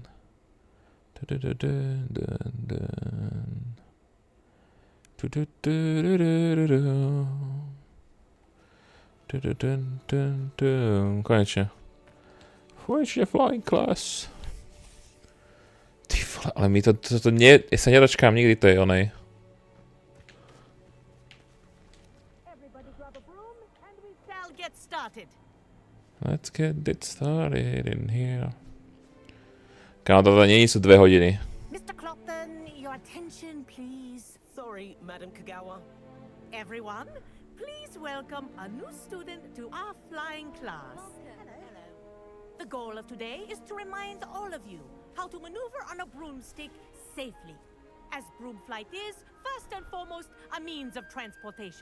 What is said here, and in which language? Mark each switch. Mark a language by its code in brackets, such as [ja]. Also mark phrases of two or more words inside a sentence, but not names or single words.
[sk] Dun, dun, dun, dun, dun. Dun, dun, dun, dun, dun, dun, dun, dun, dun. Konečne. Konečne [en] flying class. [sk] Ty vole, ale mi to nie... Ja sa nedočkám nikdy tej onej. [en] Let's get it started in here. [sk] Kámo, toto nie sú 2 hodiny. [en] Mr. Clopton, your attention, please. Sorry, Madam Kagawa. Everyone, please welcome a new student to our flying class. Hello. The goal of today is to remind all of you how to maneuver on a broomstick safely, as broom flight is, first and foremost, a means of transportation.